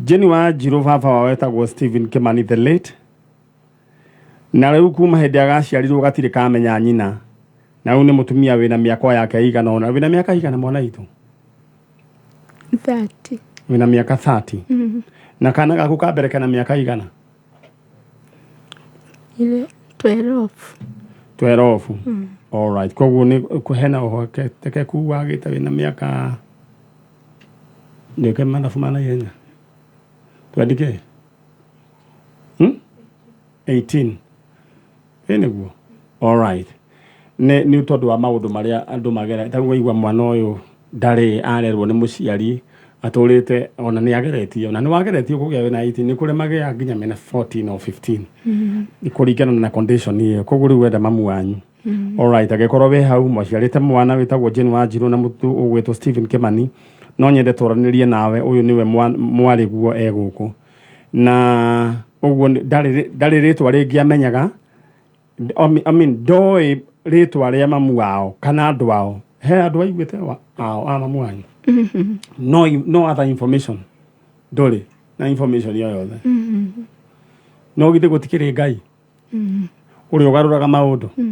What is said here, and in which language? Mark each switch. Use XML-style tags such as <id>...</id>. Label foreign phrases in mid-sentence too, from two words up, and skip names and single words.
<ki>Jeni wa Njiro baba wao wetagwo Stephen Kimani</ki> <en>the late.</en> <ki>Na rĩu kuma hĩndĩ agaciarirwo gatirĩ kamenya nyina. Na rĩu nĩ mũtumia wĩna mĩaka yake igana ona. Wĩna mĩaka igana mwana witũ? 30. Wĩna mĩaka 30. Na kana gaku ka mbere kana mĩaka igana? 12. 12.</ki> <en>All right.</en> <ki>Koguo nĩ kuhena ũhotekeku wagĩte wĩna mĩaka ndĩke mathabu mana ihenya. Twandĩke? 18. Nĩguo.</ki> <en>All right.</en> <ki>Nĩ tondũ wa maũndũ marĩa andũ magera. Taguo igua mwana ũyũ ndarĩ arerwo nĩ mũciari atũrĩte ona nĩ ageretie ona nĩ wageretie kũgĩa wĩna 18 nĩ kũrĩ magĩa nginya mena 14 or 15. Nĩ kũringana na condition ĩyo. Koguo rĩu wenda mamu wanyu.</ki> <en>All right.</en> <ki>Agĩkorwo we hau mũciarĩte mwana wĩtagwo Jane wa Njirũ na mũtu ũgwĩtwo Stephen Kimani. No nyende tũranĩrie nawe ũyũ nĩwe mwari guo egũkũ. Na ũguo ndarĩ rĩtwa rĩngĩ amenyaga. I mean ndoĩ rĩtwa rĩa mamu wao kana andũ ao. He andũ aiguĩte ao mamu wanyu.</ki> <en>No other information.</en> <ki>Ndũrĩ na information yo yothe. No githĩ gũtikĩrĩ Ngai. Ũrĩa ũgarũraga maũndũ.</ki>